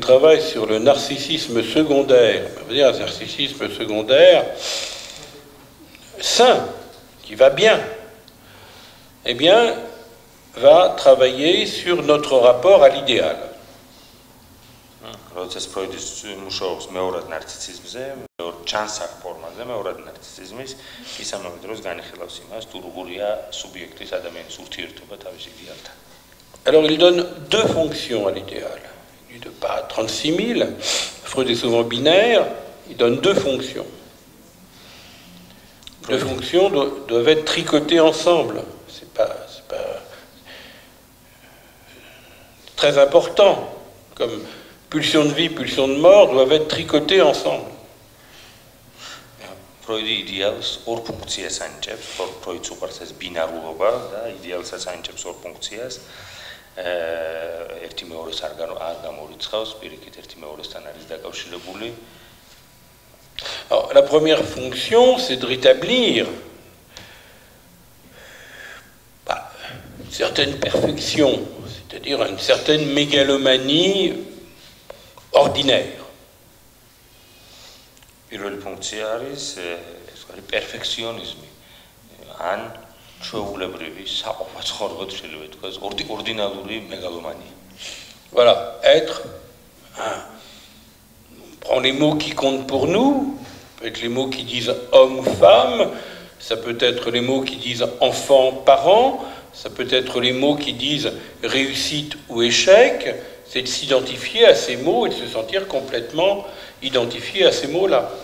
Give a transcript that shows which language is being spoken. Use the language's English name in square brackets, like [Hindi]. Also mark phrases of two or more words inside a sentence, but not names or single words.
[French] travaille sur le narcissisme secondaire, on va dire un narcissisme secondaire sain, qui va bien, eh bien, va travailler sur notre rapport à l'idéal. [Georgian] როდესაც ფროიდის მუშაობს მეორად ნარცისიზმზე, ჩანსახ ფორმაზე, მეორად ნარცისიზმის, ის ამავე დროს განიხილავს იმას, თუ როგორია სუბიექტის ადამიანის ურთიერთობა თავის იდეალთან. [French] Alors il donne deux fonctions à l'idéal. Il dit pas 36 000, Freud est souvent binaire, il donne deux fonctions. Deux fonctions doivent être tricotées ensemble. C'est pas très important. Comme pulsion de vie, pulsion de mort doivent être tricotées ensemble. [Georgian] ფროიდი იდეალს ორ ფუნქციას ანიჭებს, ფროიდს უყვარს ეს ბინარულობა და იდეალსაც ანიჭებს ორ ფუნქციას. ერთი მეორეს არ გამორიცხავს, პირიქით ერთი მეორესთან არის დაკავშირებული. [French] Alors, la première fonction, c'est de rétablir une certaine perfection, c'est-à-dire une certaine mégalomanie ordinaire. [Georgian] პირველი ფუნქცია არის ეს არის პერფექციონიზმი. ან ჩვეულებრივი საყოფაცხოვრებოდ შეიძლება ითქვას ორდინალური მეგალომანია. [French] Voilà, être prend les mots qui comptent pour nous, ça peut être les mots qui disent homme ou femme, ça peut être les mots qui disent enfant, parent, ça peut être les mots qui disent réussite ou échec, c'est de s'identifier à ces mots et de se sentir complètement identifié à ces mots-là.